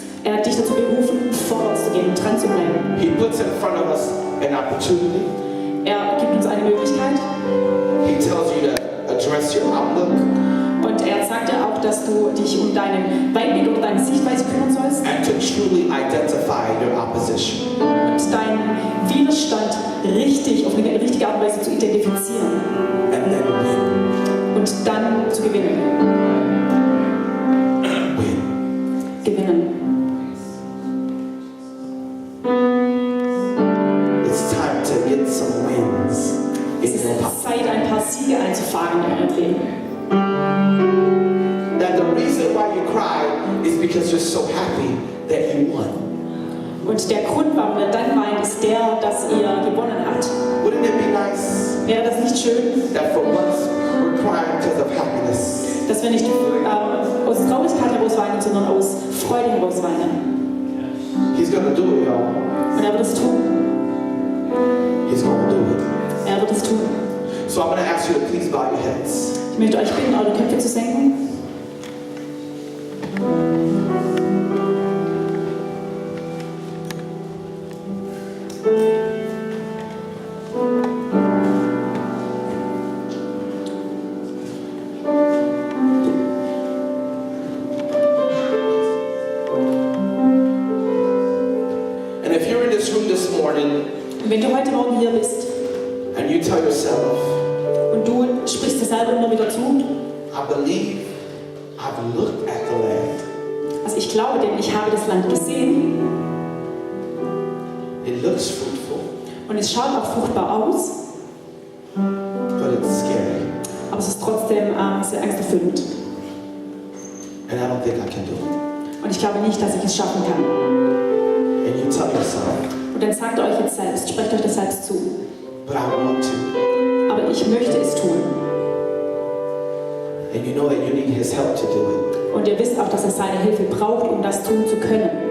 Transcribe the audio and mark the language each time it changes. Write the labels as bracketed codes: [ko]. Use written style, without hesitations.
[de] Er hat dich dazu berufen, vorwärts zu gehen und dran zu bleiben. [en] He puts in front of us an opportunity. [de] Er gibt uns eine Möglichkeit. [en] He tells you to address your outlook. [de] Und er sagt dir auch, dass du dich um deinen Weitblick oder deine Sichtweise kümmern sollst. [en] And to truly identify your opposition. [de] Und deinen Widerstand richtig, auf eine richtige Art und Weise zu identifizieren. [en] And then win. [de] Und dann zu gewinnen. [en] Win. [de] Gewinnen. [en] It's time to get some wins [de] Es [en] in [de] ist [en] your life. [de] Zeit, ein paar Siege einzufahren in eurem Leben. [en] That the reason why you cry is because you're so happy that you won. [de] Und der Grund, warum ihr dann weint, ist der, dass ihr gewonnen habt. [en] Wouldn't it be nice [de] Wäre das nicht schön, [en] that for once we're crying because of happiness? [de] dass wir nicht aus Traurigkeit heraus weinen, sondern aus Freude heraus weinen? [en] He's gonna do it, y'all. [de] Und er wird es tun. [en] He's gonna do it. [de] Er wird es tun. [en] So I'm gonna ask you to please bow your heads. [de] Ich möchte euch bitten, eure Köpfe zu senken. [en] And if you're in this room this morning [de] Und wenn du heute Morgen hier bist [en] and you tell yourself, [de] und du sprichst dir selber immer wieder zu, [en] I believe I've looked at the land. [de] also ich glaube, denn ich habe das Land gesehen [en] It looks fruitful, [de] und es schaut auch fruchtbar aus, [en] but it's scary. [de] aber es ist trotzdem sehr angsterfüllend. [en] And I don't think I can do it. [de] Und ich glaube nicht, dass ich es schaffen kann. [en] And you tell yourself, [de] Und dann sagt euch jetzt selbst, sprecht euch das selbst zu. [en] but I want to. [de] Aber ich möchte es tun. [en] And you know that you need His help to do it. [de] Und ihr wisst auch, dass er seine Hilfe braucht, um das tun zu können.